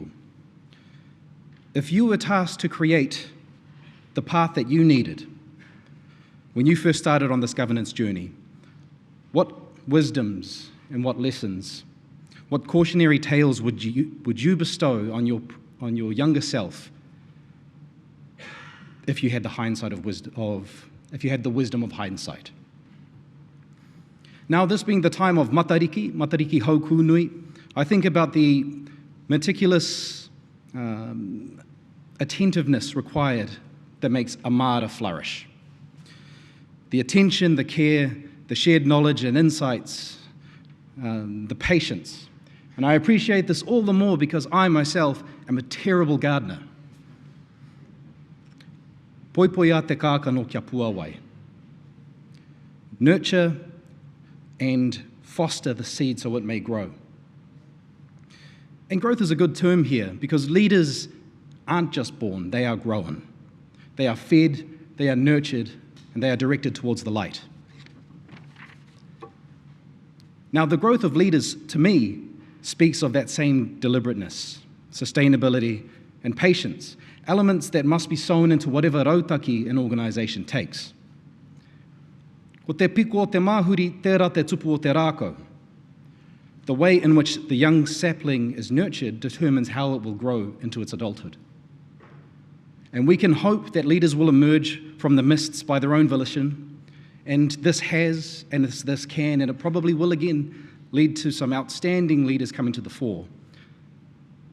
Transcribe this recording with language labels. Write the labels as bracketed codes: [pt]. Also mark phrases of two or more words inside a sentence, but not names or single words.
[en] If you were tasked to create the path that you needed when you first started on this governance journey, what wisdoms and what lessons, what cautionary tales would you bestow on your younger self if you had the wisdom of hindsight? Now, this being the time of [mi] matariki hauku nui, [en] I think about the meticulous attentiveness required that makes a mara flourish. The attention, the care, the shared knowledge and insights, the patience. And I appreciate this all the more because I myself am a terrible gardener. [mi] Poipoia te kākano kia puawai. [en] Nurture and foster the seed so it may grow. And growth is a good term here because leaders aren't just born, they are grown. They are fed, they are nurtured, and they are directed towards the light. Now, the growth of leaders, to me, speaks of that same deliberateness, sustainability, and patience, elements that must be sown into whatever rautaki an organisation takes. [mi] Ko te piko o te māhuri, tērā te tupu o te rākau. [en] The way in which the young sapling is nurtured determines how it will grow into its adulthood. And we can hope that leaders will emerge from the mists by their own volition, and this has, and this can, and it probably will again, lead to some outstanding leaders coming to the fore.